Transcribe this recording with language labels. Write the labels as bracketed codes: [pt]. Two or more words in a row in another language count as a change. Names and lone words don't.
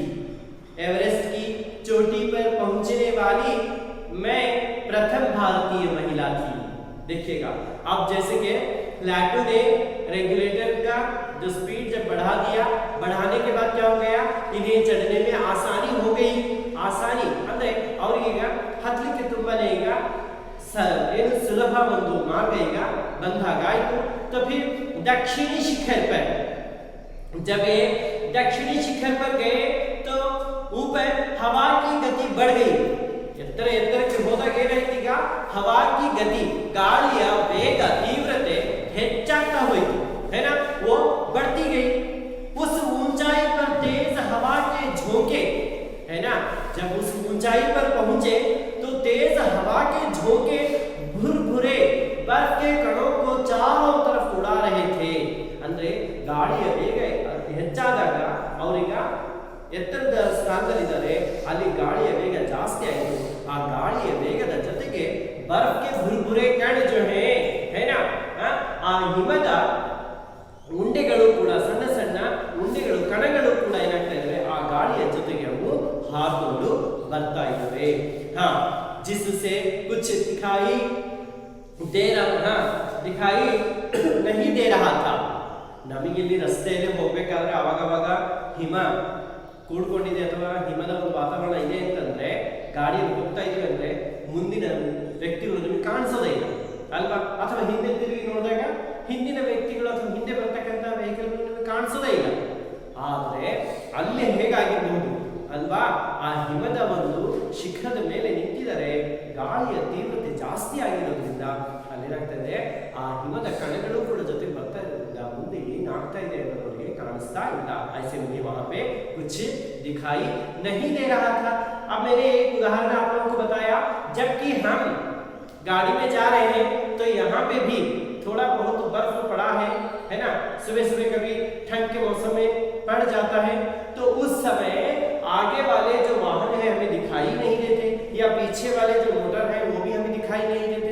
[hi] एवरेस्ट की चोटी पर पहुंचने वाली मैं प्रथम भारतीय महिला थी। देखिएगा, अब जैसे कि प्लेटो ने रेगुलेटर का जो स्पीड जब बढ़ा दिया, बढ़ाने के बाद क्या हो गया, इन्हें चढ़ने में आसानी हो गई। [kn] आसानी ಅಂದ್ರೆ ಅವರಿಗೆ ಹತ್ತಲಿಕ್ಕೆ ತುಂಬಾನೇ ಈಗ ಏನು ಸುಲಭ ಒಂದು ಮಾರ್ಗ ಈಗ ಬಂದಾಗಾಯಿತು। [hi] तो फिर दक्षिणी शिखर पर जब ये दक्षिणी शिखर पर गए तो ऊपर हवा की गति बढ़ गई। [kn] ಎತ್ತರಕ್ಕೆ ಹೋದಾಗ ಏನಾಯ್ತು, ಈಗ [hi] हवा की गति [kn] ಗಾಳಿಯ ವೇಗ तीव्रते ಹೆಚ್ಚಾಗ್ತಾ ಹೋಯಿತು, [hi] है ना, वो बढ़ती गई। उस ऊंचाई पर तेज हवा के झोंके, है ना, जब उस ऊंचाई पर पहुंचे तो तेज हवा के झोंके भुरभुरे बर्फ के कणों को चारों तरफ उड़ा रहे थे। [kn] ಅಂದ್ರೆ ಗಾಳಿಯ ವೇಗ ಹೆಚ್ಚಾದಾಗ ಅವರೀಗ ಎತ್ತರದ ಸ್ಥಾನದಲ್ಲಿದ್ದಾರೆ, ಅಲ್ಲಿ ಗಾಳಿಯ ವೇಗ ಜಾಸ್ತಿ ಆಯಿತು। ಆ ಗಾಳಿಯ ವೇಗದ ಜೊತೆಗೆ [hi] बर्फ के भुरभुरे कण जो है ना, [kn] ಆ ಹಿಮದ ಉಂಡೆಗಳು ಕೂಡ ಸಣ್ಣ ಸಣ್ಣ ಉಂಡೆಗಳು ಕಣಗಳು ಕೂಡ ಏನಾಗ್ತಾ ಇದಾವೆ, ಆ ಗಾಳಿಯ ಜೊತೆಗೆ ಅವು ಹಾರಿಕೊಂಡು ಬರ್ತಾ ಇದ್ದಾವೆ। [hi] हाँ, जिससे कुछ दिखाई नहीं दे रहा था। [kn] ನಮಗೆ ಇಲ್ಲಿ ರಸ್ತೆಯಲ್ಲಿ ಹೋಗ್ಬೇಕಾದ್ರೆ ಅವಾಗವಾಗ ಹಿಮ ಕೂಡ್ಕೊಂಡಿದೆ ಅಥವಾ ಹಿಮದ ಒಂದು ವಾತಾವರಣ ಇದೆ ಅಂತಂದ್ರೆ ಗಾಡಿಯಲ್ಲಿ ಹೋಗ್ತಾ ಇದೀವಿ ಅಂದ್ರೆ ಮುಂದಿನ ವ್ಯಕ್ತಿಗಳು ನಮಗೆ ಕಾಣಿಸೋದೇ ಇಲ್ಲ ಅಲ್ವಾ, ಅಥವಾ ಹಿಂದೆ ತಿರುಗಿ ನೋಡಿದಾಗ ಹಿಂದಿನ ವ್ಯಕ್ತಿಗಳು ಅಥವಾ ಹಿಂದೆ ಬರ್ತಕ್ಕಂಥ ವೆಹಿಕಲ್ ನಮಗೆ ಕಾಣಿಸೋದೇ ಇಲ್ಲ। ಆದ್ರೆ ಅಲ್ಲಿ ಹೇಗಾಗಿರಬಹುದು ಅಲ್ವಾ, ಆ ಹಿಮದ ಒಂದು ಶಿಖರದ ಮೇಲೆ ನಿಂತಿದ್ದಾರೆ, ಗಾಳಿಯ ತೀವ್ರತೆ ಜಾಸ್ತಿ ಆಗಿರೋದ್ರಿಂದ ಅಲ್ಲೇನಾಗ್ತದೆ, ಆ ಹಿಮದ ಕಣಗಳು ಕೂಡ ಜೊತೆಗೆ ಬರ್ತಾ ಇರೋದ್ರಿಂದ ಮುಂದೆ ಏನಾಗ್ತಾ ಇದೆ ಅನ್ನೋರಿಗೆ ಕಾಣಿಸ್ತಾ ಇಲ್ಲ। [hi] ऐसे मुझे वहां पे कुछ दिखाई नहीं दे रहा था। अब मैंने एक उदाहरण आप लोगों को बताया, जबकि हम गाड़ी में जा रहे हैं तो यहाँ पे भी थोड़ा बहुत बर्फ पड़ा है ना, सुबह सुबह कभी ठंड के मौसम में पड़ जाता है, तो उस समय आगे वाले जो वाहन है हमें दिखाई नहीं देते, या पीछे वाले जो मोटर है वो भी हमें दिखाई नहीं देते।